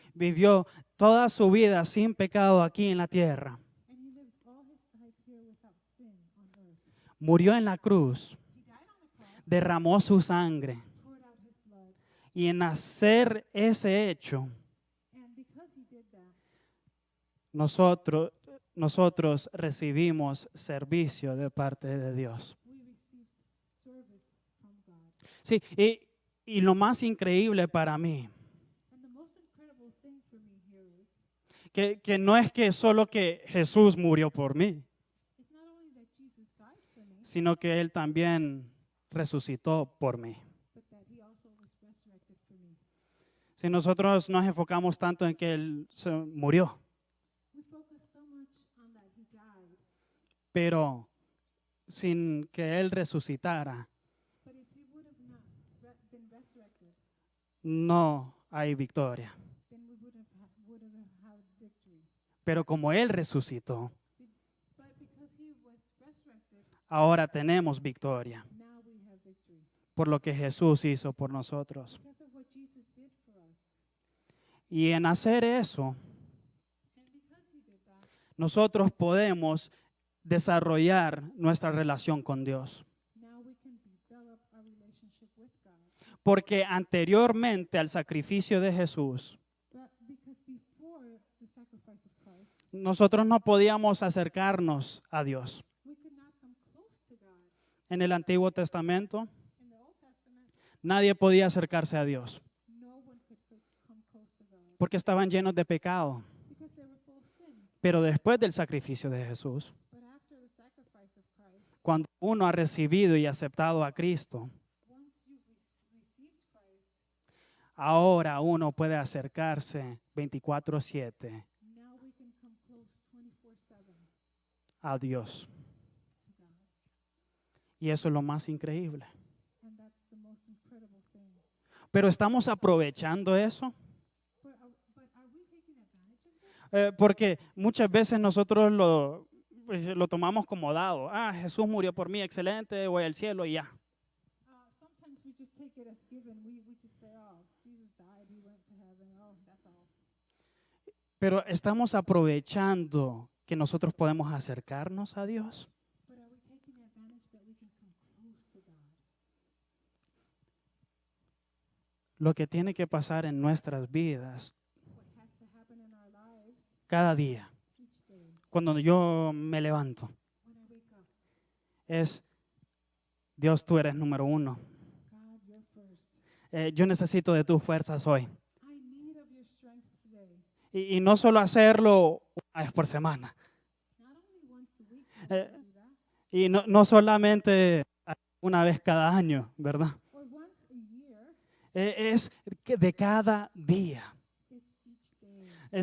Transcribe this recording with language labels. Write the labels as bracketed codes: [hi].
[es] vivió toda su vida sin pecado aquí en la tierra. [en] and He lived all His life here without sin on earth. [es] Murió en la cruz, [en] He died on the cross, [es] derramó su sangre. [en] poured out His blood, [es] Y en hacer ese hecho, [en] and because He did that, [es] nosotros recibimos servicio de parte de Dios. [en] we received service from God. [es] Sí, y lo más increíble para mí, [en] And the most incredible thing for me here is, [es] que no es que solo que Jesús murió por mí, [en] it's not only that Jesus died for me, [es] sino que Él también resucitó por mí. [en] but that He also was resurrected for me. [es] Si nosotros nos enfocamos tanto en que Él se murió, [en] We focus so much on that He died, [es] pero sin que Él resucitara, [en] but if He would have not been resurrected, [es] no hay victoria. [en] then we would have had victory. [es] Pero como Él resucitó, [en] But because He was resurrected, [es] ahora tenemos victoria [en] now we have victory. [es] por lo que Jesús hizo por nosotros. [en] Because of what Jesus did for us. [es] Y en hacer eso, [en] And because He did that, [es] nosotros podemos desarrollar nuestra relación con Dios. [en] now we can develop our relationship with God. [es] Porque anteriormente al sacrificio de Jesús, [en] But because before the sacrifice of Christ, [es] nosotros no podíamos acercarnos a Dios. [en] we could not come close to God. [es] En el Antiguo Testamento, [en] In the Old Testament, [es] nadie podía acercarse a Dios [en] no one could come close to God [es] porque estaban llenos de pecado. [en] because they were full of sin. [es] Pero después del sacrificio de Jesús, [en] But after the sacrifice of Christ, [es] cuando uno ha recibido y aceptado a Cristo, [en] once you received Christ, [es] ahora uno puede acercarse 24/7 [en] now we can come close 24/7 [es] a Dios. [en] to God. [es] Y eso es lo más increíble. [en] And that's the most incredible thing. [es] Pero estamos aprovechando eso, [en] But are we taking advantage of this? [es] porque muchas veces nosotros lo tomamos como dado. Ah, Jesús murió por mí, excelente, voy al cielo y ya. [en] Sometimes we just take it as given. We just say, oh, Jesus died, He went to heaven, oh, that's all. [es] Pero estamos aprovechando que nosotros podemos acercarnos a Dios. [en] But are we taking advantage that we can come close to God? [es] Lo que tiene que pasar en nuestras vidas [en] What has to happen in our lives [es] cada día, [en] each day [es] cuando yo me levanto, [en] when I wake up? [es] es, Dios, tú eres número uno. [en] God, you're first. [es] Yo necesito de tus fuerzas hoy. [en] I need of your strength today. [es] Y no solo hacerlo una vez por semana. [en] Not only once a week Eh, can we do that, [es] Y no solamente una vez cada año, ¿verdad? [en] or once a year, [es] Es de cada día. [en] it's each day.